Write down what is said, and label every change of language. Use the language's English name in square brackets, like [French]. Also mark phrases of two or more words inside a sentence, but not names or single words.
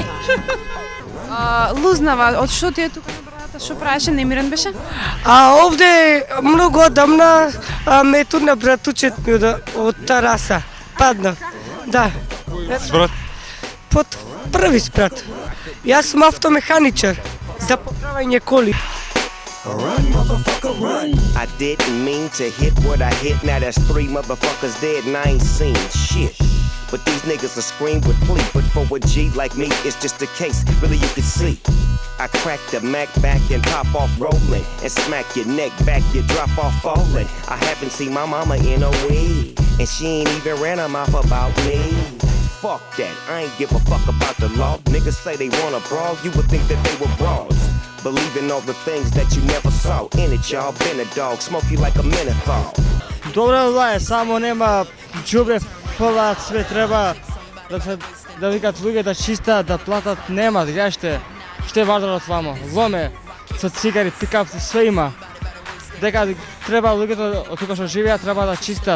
[Macedonian] Лузнава, од што ти е тука на брадата, што правеше, немирен беше? Овде многу одамна ме турна братучет ми од тараса. Падна. Да. Спрат? Под први спрат. Јас сум автомеханичар за поправање коли. [English] Run, motherfucker, run. I didn't mean to hit what I hit. Now that's 3 motherfuckers dead and I ain't seen shit. But these niggas will scream with plea. But for a G like me, it's just a case. Really, you can see. I crack the Mac back and pop off rolling. And smack your neck back, you drop off falling. I haven't seen my mama in a week. And she ain't even ran her mouth about me. Fuck that, I ain't give a fuck about the law. Niggas say they wanna brawl, you would think that they were broads. Believing all the things that you never saw. In it, y'all, been a dog, smoke you like a menthol. [Macedonian] Добро знае, само нема џубре, фалат, све треба да викат луѓе да чистаат, да платат, нема, гледаште, што е важно од вама. Ломе, со цигари, пикап, све има. Дека треба луѓето од тука што живеат, треба да чистат.